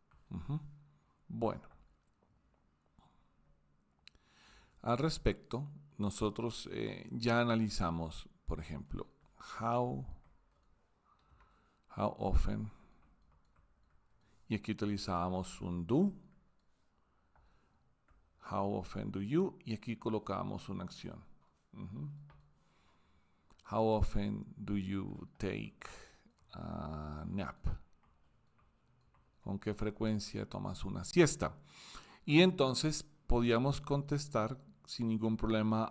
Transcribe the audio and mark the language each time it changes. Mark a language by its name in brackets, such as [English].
[Spanish] Ujú. Bueno, al respecto, nosotros ya analizamos, por ejemplo, [English] how, how often, [Spanish] y aquí utilizábamos un do, [English] how often do you, [Spanish] y aquí colocábamos una acción. Ujú. [English] How often do you take a nap? [Spanish] ¿Con qué frecuencia tomas una siesta? Y entonces podíamos contestar sin ningún problema.